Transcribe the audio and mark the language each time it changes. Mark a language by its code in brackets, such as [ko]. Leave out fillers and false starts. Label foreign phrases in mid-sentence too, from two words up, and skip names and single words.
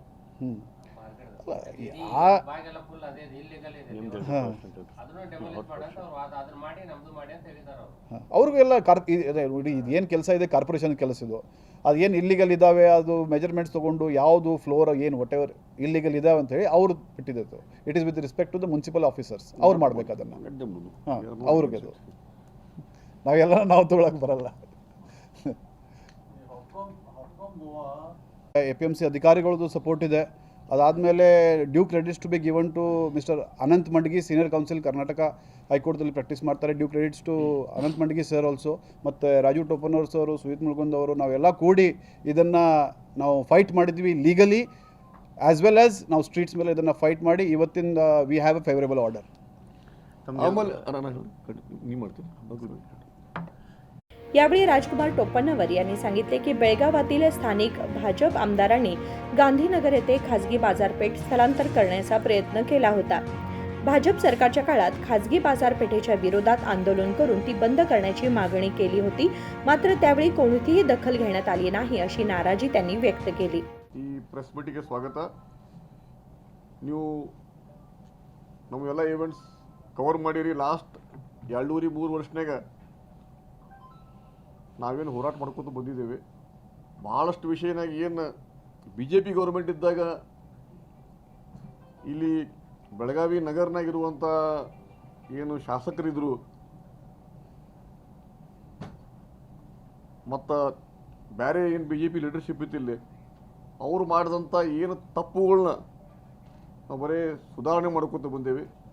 [kn] ಬಾಗೆಲ್ಲ ಫುಲ್ ಅದೇ ಇಲ್ಲಿಗಲ್ ಇದೆ, ಅದನ್ನು ಡೆಮೊಲಿಷ್ ಮಾಡಂತ ಅವ್ರು ವಾದ ಅದನ್ನ ಮಾಡಿ ನಮ್ದು ಮಾಡಿ ಅಂತ ಹೇಳಿದ್ದಾರೆ ಅವರು. ಅವ್ರಿಗೆಲ್ಲ ಇದು ಏನು ಕೆಲಸ ಇದೆ ಕಾರ್ಪೊರೇಷನ್ ಕೆಲಸ ಇದು. ಅದು ಏನು ಇಲ್ಲಿಗಲ್ ಇದ್ದಾವೆ ಅದು ಮೆಜರ್ಮೆಂಟ್ಸ್ ತೊಗೊಂಡು ಯಾವುದು ಫ್ಲೋರ್ ಏನು [en] what ever [kn] ಇಲ್ಲಿಗಲ್ ಇದಾವೆ ಅಂತೇಳಿ ಅವ್ರು ಬಿಟ್ಟಿದ್ದು. [en] it is with respect to the municipal officers. [kn] ಅವ್ರು ಮಾಡ್ಬೇಕು ಅದನ್ನು. ಅವ್ರಿಗೆ ಅದು ನಾವು ತೊಗೊಳಕ್ಕೆ ಬರಲ್ಲ. APMC ಅಧಿಕಾರಿಗಳದ್ದು ಸಪೋರ್ಟ್ ಇದೆ. [en] ಅದಾದಮೇಲೆ due credits to be given to Mister Anant Mandgi, senior counsel [kn] ಕರ್ನಾಟಕ ಹೈಕೋರ್ಟ್ದಲ್ಲಿ ಪ್ರಾಕ್ಟೀಸ್ ಮಾಡ್ತಾರೆ. [en] due credits to Anant Mandgi sir also, [kn] ಮತ್ತು ರಾಜು ಟೋಪನವರ್ಸ್ ಅವರು, ಸುಹಿತ್ ಮುಳ್ಗುಂದ್ ಅವರು, ನಾವೆಲ್ಲ ಕೂಡಿ ಇದನ್ನು ನಾವು ಫೈಟ್ ಮಾಡಿದ್ವಿ [en] legally as well as [kn] ನಾವು ಸ್ಟ್ರೀಟ್ಸ್ ಮೇಲೆ ಇದನ್ನು ಫೈಟ್ ಮಾಡಿ ಇವತ್ತಿಂದ [en] we have a favorable order. [kn] ಆಮೇಲೆ ನೀವು ಮಾಡ್ತೀನಿ. [mr] यावेळी राजकुमार टोपन्नवर यांनी सांगितले की बेळगावातील स्थानिक भाजप आमदारांनी गांधीनगर येथे खासगी बाजारपेठ स्थलांतर करण्याचा प्रयत्न केला होता. भाजप सरकारच्या काळात खासगी बाजारपेठेच्या विरोधात आंदोलन करून ती बंद करण्याची मागणी केली होती. मात्र त्यावेळी कोणतीही दखल घेण्यात आली नाही अशी नाराजी त्यांनी व्यक्त केली. [kn] ಈ [en] press meetingಗೆ [kn] ಸ್ವಾಗತ. ನೀವು ನಮಗೆಲ್ಲ [en] events cover [kn] ಮಾಡಿರಿ. ಲಾಸ್ಟ್ 2.5-3 ವರ್ಷನಾಗ ನಾವೇನು ಹೋರಾಟ ಮಾಡ್ಕೊತ ಬಂದಿದ್ದೇವೆ. ಭಾಳಷ್ಟು ವಿಷಯನಾಗ ಏನು BJP ಗೌರ್ಮೆಂಟ್ ಇದ್ದಾಗ ಇಲ್ಲಿ ಬೆಳಗಾವಿ ನಗರನಾಗಿರುವಂಥ ಏನು ಶಾಸಕರಿದ್ದರು ಮತ್ತು ಬೇರೆ ಏನು BJP ಲೀಡರ್ಶಿಪ್ ಇತ್ತಿಲ್ಲಿ ಅವರು ಮಾಡಿದಂಥ ಏನು ತಪ್ಪುಗಳನ್ನ ನಾವು ಬರೀ ಸುಧಾರಣೆ ಮಾಡ್ಕೊತ ಬಂದೇವೆ.